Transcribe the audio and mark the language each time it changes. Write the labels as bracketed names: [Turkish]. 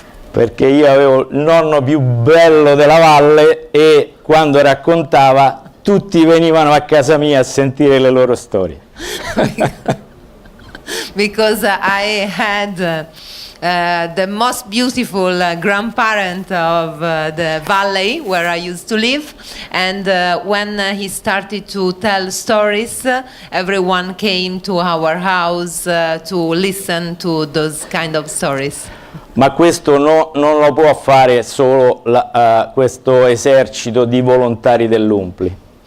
[Italian] Perché io avevo il nonno più bello della valle e quando raccontava tutti venivano a casa mia a sentire le loro storie. [English] Because I had the most beautiful grandparent of the valley where I used to live, and when he started to tell stories, everyone came to our house to listen to those kind of stories. [Italian] Ma questo non lo può fare solo questo esercito di volontari dell'Umpli.